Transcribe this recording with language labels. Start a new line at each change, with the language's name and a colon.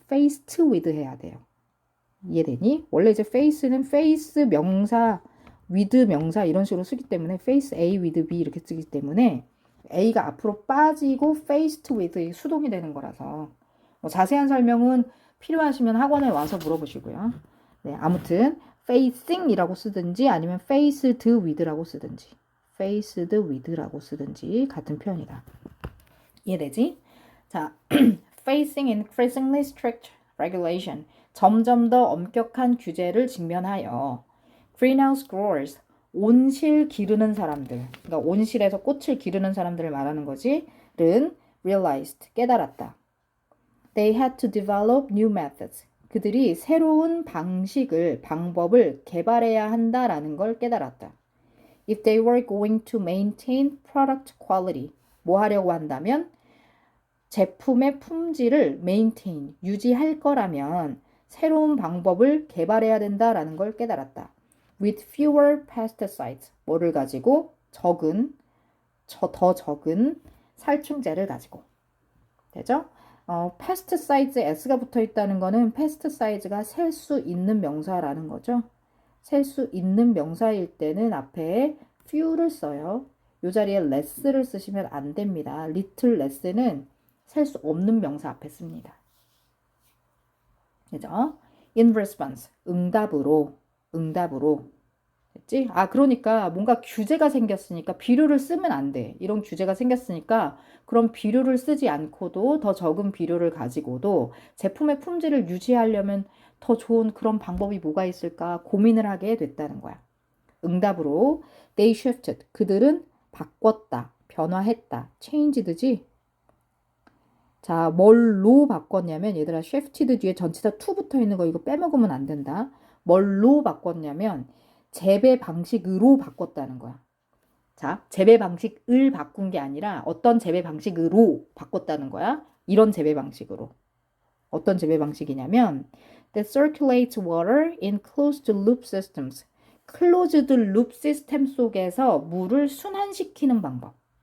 Korean: faced with 해야 돼요. 이해되니? 원래 이제 face는 face 명사, with 명사 이런 식으로 쓰기 때문에 face A with B 이렇게 쓰기 때문에 A가 앞으로 빠지고 faced with 수동이 되는 거라서 뭐 자세한 설명은 필요하시면 학원에 와서 물어보시고요. 네, 아무튼 facing이라고 쓰든지 아니면 faced with라고 쓰든지 faced with라고 쓰든지 같은 표현이다. 이해되지?
English: 자, facing increasingly strict regulation.
Korean: 점점 더 엄격한 규제를 직면하여
English: greenhouse growers,
Korean: 온실 기르는 사람들, 그러니까 온실에서 꽃을 기르는 사람들을 말하는 거지, 는 realized, 깨달았다.
English: They had to develop new methods.
Korean: 그들이 새로운 방법을 개발해야 한다라는 걸 깨달았다.
English: If they were going to maintain product quality,
Korean: 뭐 하려고 한다면 제품의 품질을 maintain, 유지할 거라면 새로운 방법을 개발해야 된다라는 걸 깨달았다.
English: With fewer pesticides,
Korean: 뭐를 가지고? 더 적은 살충제를 가지고. 되죠? pesticides S가 붙어 있다는 거는 pesticides가 셀 수 있는 명사라는 거죠. 셀 수 있는 명사일 때는 앞에 few를 써요. 이 자리에 less를 쓰시면 안 됩니다. little less는 셀 수 없는 명사 앞에 씁니다. 그죠? In response, 응답으로. 됐지? 그러니까 뭔가 규제가 생겼으니까 비료를 쓰면 안 돼. 이런 규제가 생겼으니까 그럼 비료를 쓰지 않고도 더 적은 비료를 가지고도 제품의 품질을 유지하려면 더 좋은 그런 방법이 뭐가 있을까 고민을 하게 됐다는 거야. 응답으로
English: they shifted,
Korean: 그들은 바꿨다, 변화했다, changed지? 자, 뭘로 바꿨냐면 얘들아 shifted 뒤에 전치사 to 붙어 있는 거 이거 빼먹으면 안 된다. 뭘로 바꿨냐면 재배 방식으로 바꿨다는 거야. 자, 재배 방식을 바꾼 게 아니라 어떤 재배 방식으로 바꿨다는 거야. 이런 재배 방식으로. 어떤 재배 방식이냐면
English: that circulates water in closed loop systems.
Korean: closed loop 시스템 속에서 물을 순환시키는 방법.